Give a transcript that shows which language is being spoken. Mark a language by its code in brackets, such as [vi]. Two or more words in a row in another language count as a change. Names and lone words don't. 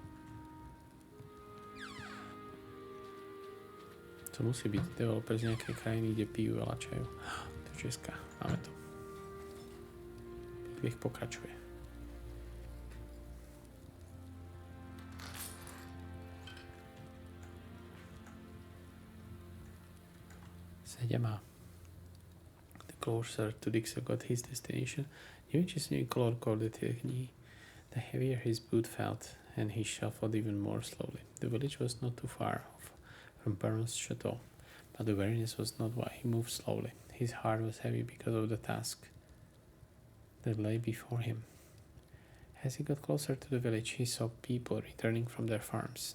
[sk] To musí byť developer z nejakej krajiny, kde pijú veľa čaju. To je česká. Máme to. Príbeh pokračuje. Sedemá. [en] Closer to Dixon got his destination. [sk] Neviem, či som [en] color coded [sk] tie knihy. [en] The heavier his boot felt, and he shuffled even more slowly. The village was not too far off from Baron's chateau, but the weariness was not why he moved slowly. His heart was heavy because of the task that lay before him. As he got closer to the village, he saw people returning from their farms.